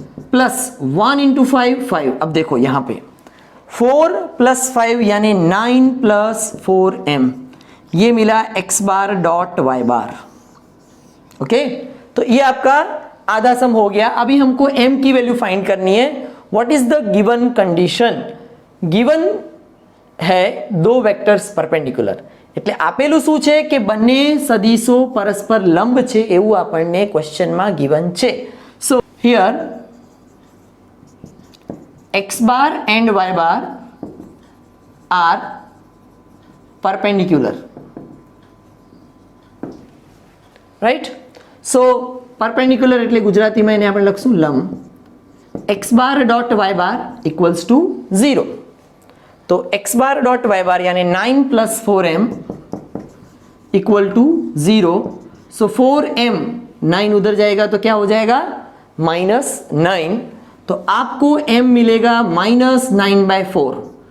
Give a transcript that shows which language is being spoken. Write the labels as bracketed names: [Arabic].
[Hindi] Plus 1 into 5 5। अब देखो यहां पे 4 प्लस 5 यानी 9 प्लस 4m, ये मिला x बार डॉट y बार। ओके, तो ये आपका आधा सम हो गया। अभी हमको m की वैल्यू फाइंड करनी है। [English] What is the given condition? [Hindi] Given है दो [Gujarati] વેક્ટર્સ પરપેન્ડિક્યુલર, એટલે આપેલું શું છે કે બંને સદિશો પરસ્પર લંબ છે એવું આપણને ક્વેશ્ચનમાં गिवन છે। [English] So here x bar and y bar are perpendicular, right? [Gujarati] So perpendicular એટલે ગુજરાતીમાં એને આપણે લખશું લંબ। [English] x bar dot y bar equals to 0, [Hindi] तो x बार डॉट y बार यानी 9 plus 4m equal to 0। So 4m 9 उधर जाएगा तो क्या हो जाएगा -9, तो आपको m मिलेगा -9/4।